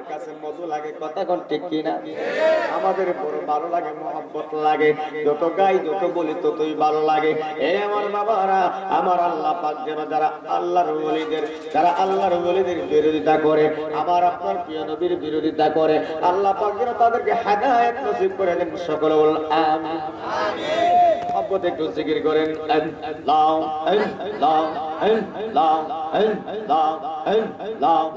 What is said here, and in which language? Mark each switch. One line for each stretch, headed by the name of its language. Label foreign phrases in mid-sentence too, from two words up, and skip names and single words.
Bangla: কাছে মধু লাগে কথা কোন ঠিক কিনা আমাদের বড় ভালো লাগে মহব্বত লাগে যত গাই যত বলি ততই ভালো লাগে এই আমার বাবারা আমার আল্লাহ পাক যেন যারা আল্লাহর ওলিদের বিরোধিতা করে আমার আপনার প্রিয় নবীর বিরোধিতা করে আল্লাহ পাক যেন তাদেরকে হেদায়েত নসিব করে দেন সকলে বলুন আমিন
Urdu: محبت کو ذکر کریں اللہ اللہ اللہ اللہ اللہ